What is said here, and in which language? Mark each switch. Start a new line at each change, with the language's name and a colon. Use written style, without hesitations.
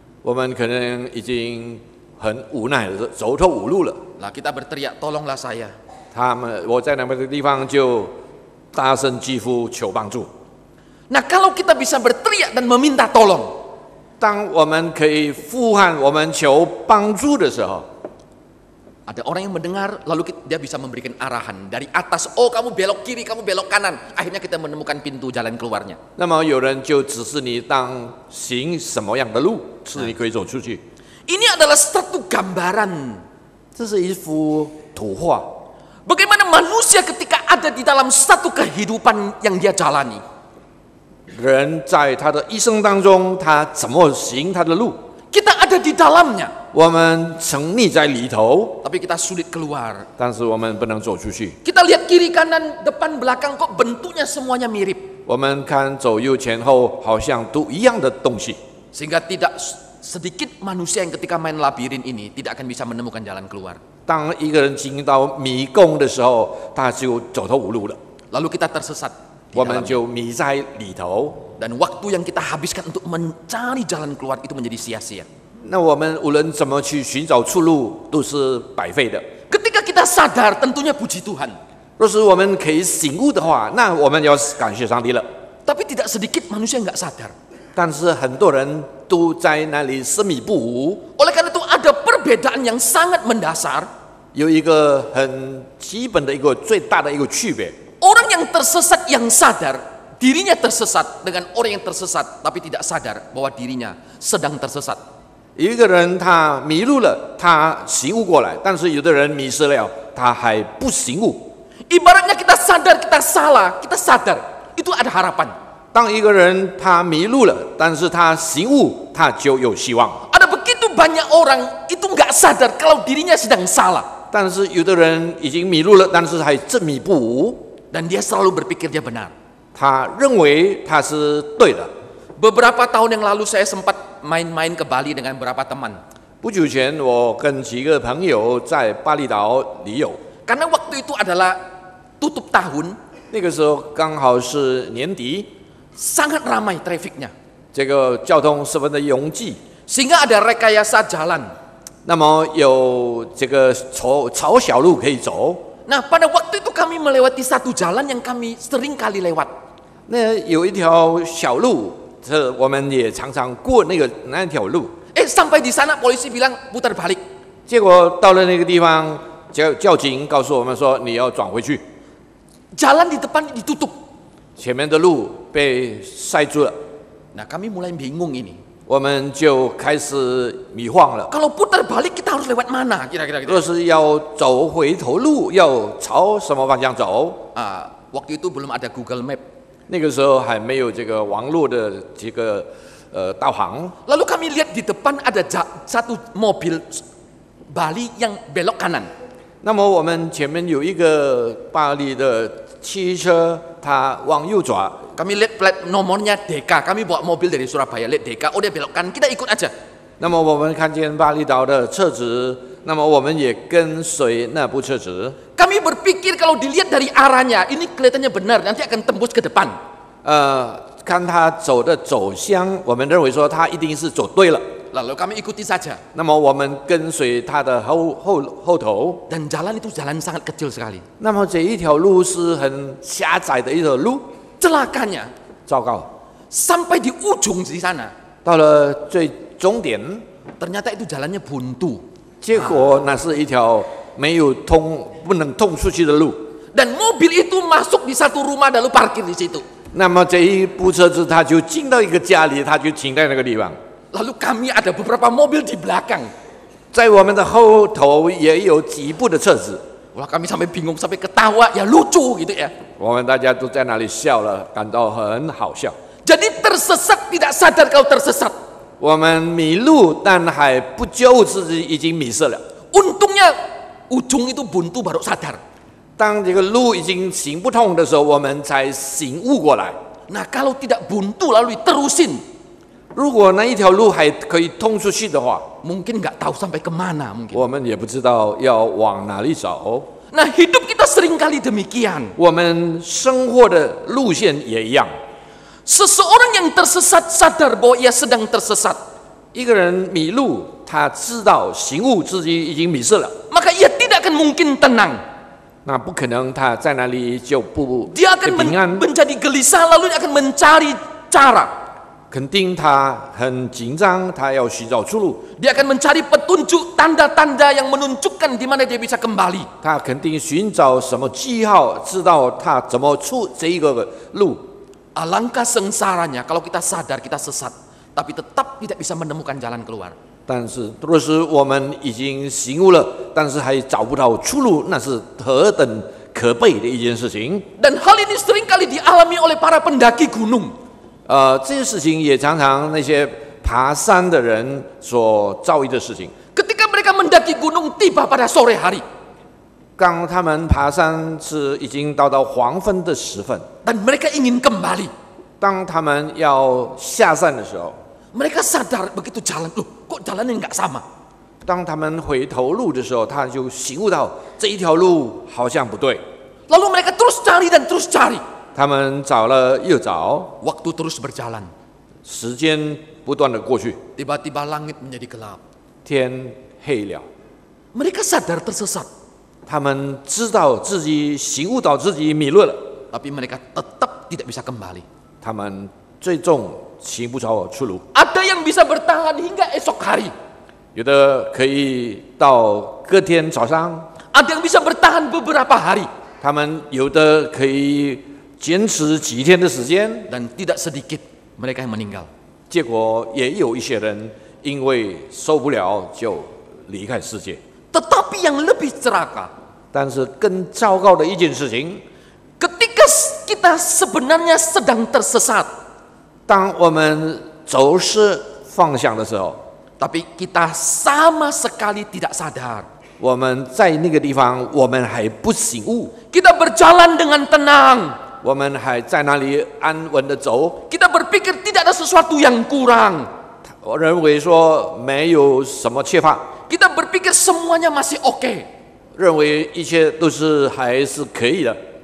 Chinese: 我们可能已经很无奈了，走投无路了。
Indonesian: Lah kita berteriak, tolonglah saya.
Chinese: 我在那个地方就大声疾呼求帮助。
Indonesian: Nah, kalau kita bisa berteriak dan meminta tolong.
Chinese: 当我们可以呼喊、我们求帮助的时候，
Indonesian: Ada orang yang mendengar, lalu dia bisa memberikan arahan dari atas. Oh, kamu belok kiri, kamu belok kanan. Akhirnya kita menemukan pintu jalan keluarnya.
Chinese: 那么有人就指示你当行什么样的路，是你可以走出去。
Indonesian: Ini adalah satu gambaran.
Chinese: 这是一幅图画，
Indonesian: Bagaimana manusia ketika ada di dalam satu kehidupan yang dia jalani.
Chinese: 人在他的一生当中，他怎么行他的路，
Indonesian: Kita ada di dalamnya,
Chinese: 我们沉溺在里头，
Indonesian: tapi kita sulit keluar.
Chinese: 但是我们不能走出去。
Indonesian: Kita lihat kiri kanan, depan belakang, kok bentuknya semuanya mirip.
Chinese: 我们看左右前后，好像都一样的东西，
Indonesian: Sehingga tidak sedikit manusia yang ketika main labirin ini tidak akan bisa menemukan jalan keluar.
Chinese: 当一个人进到迷宫的时候，他就走投无路了，
Indonesian: Lalu kita tersesat di
Chinese: 我们
Indonesian: dalamnya.
Chinese: 就迷在里头。
Indonesian: Dan waktu yang kita habiskan untuk mencari jalan keluar itu menjadi sia-sia.
Chinese: 那我们无论怎么去寻找出路，都是白费的。
Indonesian: Ketika kita sadar, tentunya puji Tuhan.
Chinese: 若是我们可以醒悟的话，那我们要感谢上帝了。
Indonesian: Tapi tidak sedikit manusia yang nggak sadar.
Chinese: 但是很多人都在那里执迷不悟，
Indonesian: Oleh karena itu ada perbedaan yang sangat mendasar.
Chinese: 有一个很基本的一个最大的一个区别。
Indonesian: Orang yang tersesat yang sadar, dirinya tersesat dengan orang yang tersesat tapi tidak sadar bahwa dirinya sedang tersesat.
Chinese: 有一个人他迷路了，他醒悟过来；但是有的人迷失了，他还不醒悟。
Indonesian: Ibaratnya kita sadar kita salah, kita sadar. Itu ada harapan.
Chinese: 当一个人他迷路了，但是他醒悟，他就有希望。
Indonesian: Ada begitu banyak orang itu nggak sadar kalau dirinya sedang salah.
Chinese: 但是有的人已经迷路了，但是还执迷不悟，
Indonesian: Dan dia selalu berpikir dia benar.
Chinese: 他认为他是对的。
Indonesian: Beberapa tahun yang lalu saya sempat main-main ke Bali dengan beberapa teman.
Chinese: 不久前，我跟几个朋友在巴厘岛旅游，
Indonesian: Karena waktu itu adalah tutup tahun,
Chinese: 那个时候刚好是年底，
Indonesian: sangat ramai trafiknya.
Chinese: 这个交通十分的拥挤，
Indonesian: Sehingga ada rekayasa jalan.
Chinese: 那么有这个草小路可以走。
Indonesian: Nah, pada waktu itu kami melewati satu jalan yang kami sering kali lewat.
Chinese: 那有一条小路，这我们也常常过那条路。
Indonesian: Sampai di sana polisi bilang putar balik.
Chinese: 结果到了那个地方，交警告诉我们说你要转回去，
Indonesian: Jalan di depan ditutup.
Chinese: 前面的路被塞住了，
Indonesian: Nah, kami mulai bingung ini.
Chinese: 我们就开始迷惘了。
Indonesian: Kalau putar balik kita harus lewat mana? Kira-kira gitu.
Chinese: 若是要走回头路，要朝什么方向走？
Indonesian: Waktu itu belum ada Google Map.
Chinese: 那个时候还没有这个网络的这个导航。
Indonesian: Lalu kami lihat di depan ada satu mobil Bali yang belok kanan.
Chinese: 那么我们前面有一个巴黎的汽车，它往右转。
Indonesian: Kami lihat plat nomornya DK. Kami bawa mobil dari Surabaya, lihat DK. Oh, dia belok kanan. Kita ikut aja.
Chinese: 那么我们看见巴厘岛的车子，那么我们也跟随那部车子。
Indonesian: Kami berpikir kalau dilihat dari arahnya, ini kelihatannya benar, nanti akan tembus ke depan.
Chinese: 看他走的走向，我们认为说他一定是走对了。
Indonesian: Lalu kami ikuti saja.
Chinese: 那么我们跟随他的后头。
Indonesian: Dan jalan itu jalan sangat kecil sekali.
Chinese: 那么这一条路是很狭窄的一条路，
Indonesian: Celakanya,
Chinese: 糟糕！
Indonesian: sampai di ujung di sana,
Chinese: 到了最终点，
Indonesian: ternyata itu jalannya buntu.
Chinese: 结果那是一条没有不能通出去的路。
Indonesian: Dan mobil itu masuk di satu rumah lalu parkir di situ.
Chinese: 那么这一部车子，他就进到一个家里，他就停在那个地方。
Indonesian: Lalu kami ada beberapa mobil di belakang.
Chinese: 在我们的后头也有几部的车子，
Indonesian: Wah, kami sampai bingung, sampai ketawa, ya lucu gitu ya.
Chinese: 我们大家都在那里笑了，感到很好笑。
Indonesian: Jadi tersesat tidak sadar kalau tersesat.
Chinese: 我们迷路，但还不觉悟自己已经迷失了。
Indonesian: Untungnya ujung itu buntu baru sadar.
Chinese: 当这个路已经行不通的时候，我们才醒悟过来。
Indonesian: Nah, kalau tidak buntu lalu diterusin,
Chinese: 如果那一条路还可以通出去的话，
Indonesian: mungkin nggak tahu sampai kemana mungkin.
Chinese: 我们也不知道要往哪里走。
Indonesian: Nah, hidup kita seringkali demikian.
Chinese: 我们生活的路线也一样。
Indonesian: Seseorang yang tersesat sadar bahwa ia sedang tersesat.
Chinese: 一个人迷路，他知道醒悟自己已经迷失了，
Indonesian: Maka ia tidak akan mungkin tenang.
Chinese: 那不可能他在那里就不
Indonesian: Dia akan
Chinese: 平安。
Indonesian: menjadi gelisah lalu dia akan mencari cara.
Chinese: 肯定他很紧张，他要寻找出路，
Indonesian: Dia akan mencari petunjuk tanda-tanda yang menunjukkan di mana dia bisa kembali.
Chinese: 他肯定寻找什么记号，知道他怎么出这一个路。
Indonesian: Alangkah sengsaranya kalau kita sadar kita sesat, tapi tetap tidak bisa menemukan jalan keluar.
Chinese: 但是，若是我们已经醒悟了，但是还找不到出路，那是何等可悲的一件事情。
Indonesian: Dan hal ini seringkali dialami oleh para pendaki gunung.
Chinese: 这些事情也常常那些爬山的人所遭遇的事情。
Indonesian: Ketika mereka mendaki gunung tiba pada sore hari.
Chinese: 当他们爬山是已经到黄昏的时分，
Indonesian: Dan mereka ingin kembali.
Chinese: 当他们要下山的时候，
Indonesian: Mereka sadar begitu jalan, loh kok jalannya nggak sama.
Chinese: 当他们回头路的时候，他就醒悟到这一条路好像不对。
Indonesian: Lalu mereka terus cari dan terus cari.
Chinese: 他们找了又找，
Indonesian: Waktu terus berjalan.
Chinese: 时间不断的过去，
Indonesian: Tiba-tiba langit menjadi gelap.
Chinese: 天黑了。
Indonesian: Mereka sadar tersesat.
Chinese: 他们知道自己醒悟到自己迷路了，
Indonesian: Tapi mereka tetap tidak bisa kembali.
Chinese: 他们最终寻不着出路。
Indonesian: Ada yang bisa bertahan hingga esok hari.
Chinese: 有的可以到隔天早上，
Indonesian: Ada yang bisa bertahan beberapa hari.
Chinese: 他们有的可以坚持几天的时间，
Indonesian: Dan tidak sedikit mereka yang meninggal.
Chinese: 结果也有一些人因为受不了就离开世界。
Indonesian: Tetapi yang lebih celaka,
Chinese: 但是更糟糕的一件事情，
Indonesian: ketika kita sebenarnya sedang tersesat,
Chinese: 当我们走失方向的时候，
Indonesian: tapi kita sama sekali tidak sadar.
Chinese: 我们在那个地方，我们还不醒悟，
Indonesian: Kita berjalan dengan tenang.
Chinese: 我们还在那里安稳的走。
Indonesian: Kita berpikir tidak ada sesuatu yang kurang.
Chinese: 我认为说没有什么缺乏，
Indonesian: Kita berpikir semuanya masih oke.
Chinese: 认为一切都是还是可以的。